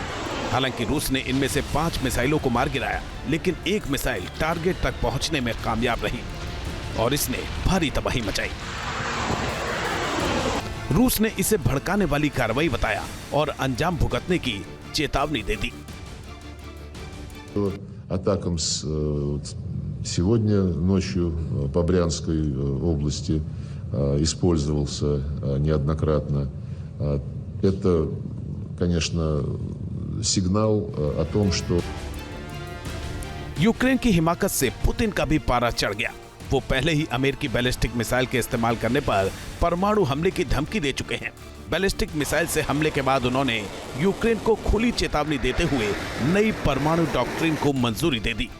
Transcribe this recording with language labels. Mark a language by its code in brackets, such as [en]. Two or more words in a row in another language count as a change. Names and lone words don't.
[hi] हालांकि रूस ने इनमें से 5 मिसाइलों को मार गिराया, लेकिन एक मिसाइल टारगेट तक पहुंचने में कामयाब रही और इसने भारी तबाही मचाई। रूस ने इसे भड़काने वाली कार्रवाई बताया और अंजाम भुगतने की चेतावनी दे दी। [ru] Атакам сегодня ночью по Брянской области использовался неоднократно. Это, конечно, сигнал о том, что [hi] यूक्रेन की हिमाकत से पुतिन का भी पारा चढ़ गया। वो पहले ही अमेरिकी बैलिस्टिक मिसाइल के इस्तेमाल करने पर परमाणु हमले की धमकी दे चुके हैं। बैलिस्टिक मिसाइल से हमले के बाद उन्होंने यूक्रेन को खुली चेतावनी देते हुए नई परमाणु डॉक्ट्रिन को मंजूरी दे दी।